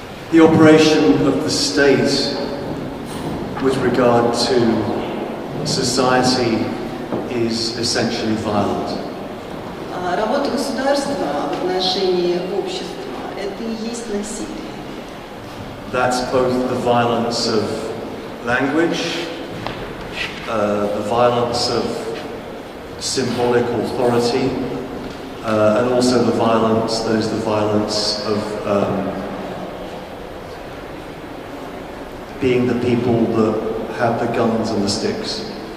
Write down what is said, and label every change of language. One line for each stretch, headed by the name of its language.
English: The operation of the state with regard to society is essentially violent.
Russian: Работа государства в отношении общества – это и есть насилие.
English: That's both the violence of language, the violence of symbolic authority, and also the violence of being the people that have the guns and the sticks.